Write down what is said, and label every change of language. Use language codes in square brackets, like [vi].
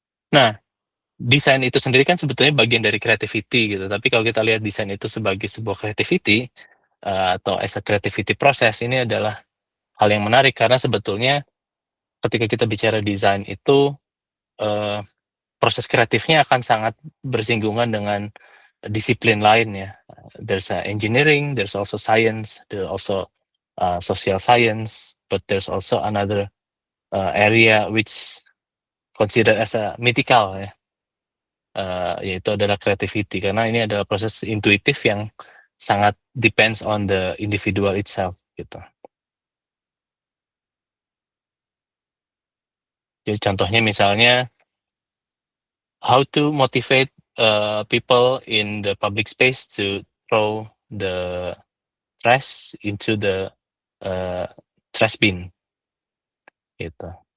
[id] Nah, desain itu sendiri kan sebetulnya bagian dari creativity gitu, tapi kalau kita lihat desain itu sebagai sebuah creativity atau [en] as a creativity process, [id] ini adalah hal yang menarik karena sebetulnya ketika kita bicara desain itu proses kreatifnya akan sangat bersinggungan dengan disiplin lain ya. [en] There's engineering, there's also science, there's also social science, but there's also another area which considered as a mythical ya. [id] Yaitu adalah creativity karena ini adalah proses intuitif yang sangat [en] depends on the individual itself [id] gitu. Jadi contohnya misalnya [en] how to motivate people in the public space to throw the trash into the trash bin gitu.